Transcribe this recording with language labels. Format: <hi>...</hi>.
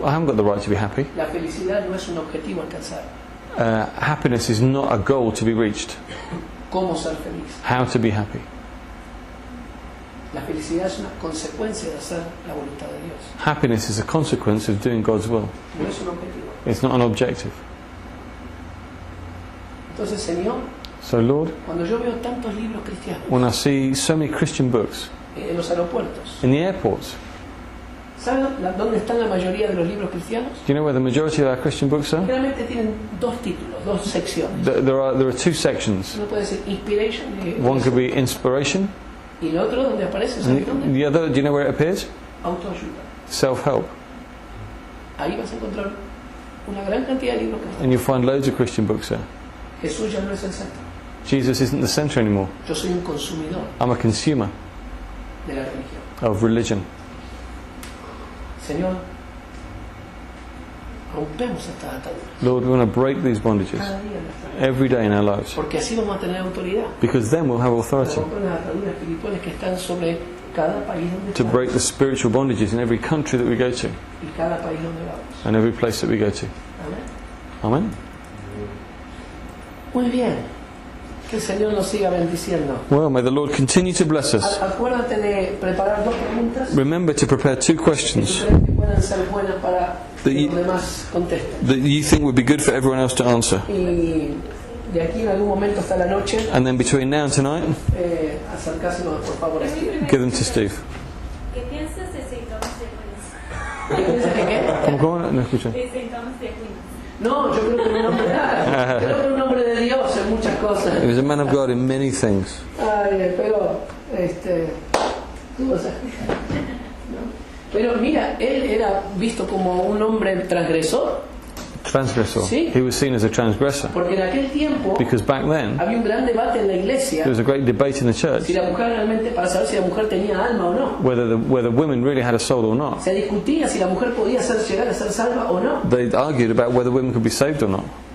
<en>I haven't got the right to be happy.</en> <es>La felicidad no es un objetivo a alcanzar.</es> <en>Happiness is not a goal to be reached.</en> <es>¿Cómo ser feliz?</es> <en>How to be happy.</en> <es>La felicidad es una consecuencia de hacer la voluntad de Dios.</es> <en>Happiness is a consequence of doing God's will.</en> <es>No es un objetivo.</es> <en>It's not an objective.</en> <es>Entonces, Señor,</es> <en>So, Lord,</en> <es>cuando yo veo tantos libros cristianos</es> <en>when I see so many Christian books</en> <es>en los aeropuertos,</es> <en>in the airports,</en> <es>¿saben dónde están la mayoría de los libros cristianos?</es> <en>do you know where the majority of our Christian books are?</en> <es>Generalmente tienen dos títulos, dos secciones.</es> <en>There are two sections.</en> <es>Uno puede ser Inspiration</es> <en>One could be inspiration,</en> <es>y el otro donde aparece,</es> <en>and</en> <es>¿sabes dónde?</es> <en>the other, do you know where it appears?</en> <es>Autoayuda.</es> <en>Self-help.</en> <es>Ahí vas a encontrar una gran cantidad de libros cristianos.</es> <en>And you'll find loads of Christian books there.</en> <es>Jesús ya no es el centro.</es> <en>Jesus isn't the centre anymore.</en> <es>Yo soy un consumidor</es> <en>I'm a consumer</en> <es>de la religión.</es> <en>of religion.</en> <es>Señor, rompemos esta atadura</es> <en>Lord, we want to break these bondages</en> <es>cada día en nuestra vida.</es> <en>every day in our lives,</en> <es>Porque así vamos a tener autoridad.</es> <en>because then we'll have authority</en> <es>Romper las ataduras espirituales que están sobre cada país donde</es> <en>to</en> <es>estamos</es> <en>break the spiritual bondages in every country that we go to</en> <es>y cada país donde vamos.</es> <en>and every place that we go to.</en> <es>Amén.</es> <en>Amen.</en> <es>Muy bien. Que el Señor nos siga bendiciendo.</es> <en>Well, may the Lord continue to bless us.</en> <es>Acuérdate de preparar dos preguntas</es> <en>Remember to prepare two</en> <es>que tú</es> <en>questions</en> <es>crees que puedan ser buenas para que</es> <en>The-</en> <es>los demás contesten.</es> <en>that you think would be good for everyone else to answer.</en> <es>Y de aquí en algún momento hasta la noche,</es> <en>And then between now and tonight,</en> <es>acercásenos por favor a Steve.</es> <en>give them to Steve.</en> <es>¿Qué piensas de St. Thomas de Aquinas? ¿Qué piensas que qué? ¿Cómo? No escucho. De St. Thomas de Aquinas. No, yo creo que era un hombre, creo que era un hombre de Dios en muchas cosas.</es> <en>He was a man of God in many things.</en> <es>Ay, pero cosas. Pero mira, él era visto como un hombre transgresor.</es> <en>Transgressor.</en> <es>Sí.</es> <en>He was seen as a transgressor.</en> <es>Porque en aquel tiempo</es> <en>Because back then,</en> <es>había un gran debate en la iglesia</es> <en>there was a great debate in the church</en> <es>si la mujer realmente, para saber si la mujer tenía alma o no.</es> <en>whether women really had a soul or not.</en> <es>Se discutía si la mujer podía llegar a ser salva o no.</es> <en>They argued about whether women could be saved or not.</en>